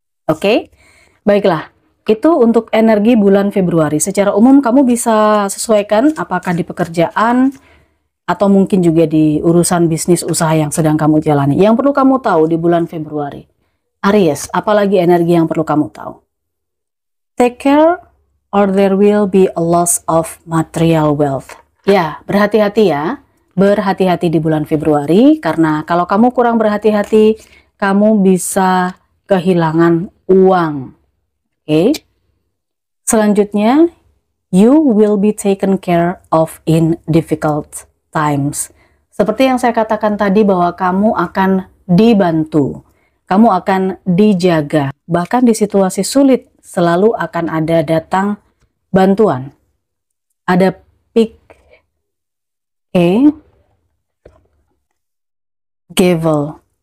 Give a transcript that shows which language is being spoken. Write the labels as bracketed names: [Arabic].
[Indonesian] Oke, baiklah. Itu untuk energi bulan Februari. Secara umum kamu bisa sesuaikan apakah di pekerjaan atau mungkin juga di urusan bisnis usaha yang sedang kamu jalani. Yang perlu kamu tahu di bulan Februari, Aries, apalagi energi yang perlu kamu tahu. [English] Take care or there will be a loss of material wealth. [Indonesian] Ya, berhati-hati ya. Berhati-hati di bulan Februari, karena kalau kamu kurang berhati-hati, kamu bisa kehilangan uang. Oke. Selanjutnya, [English] you will be taken care of in difficult times. [Indonesian] Seperti yang saya katakan tadi, bahwa kamu akan dibantu, kamu akan dijaga. Bahkan di situasi sulit selalu akan ada datang bantuan. Ada pick, gavel.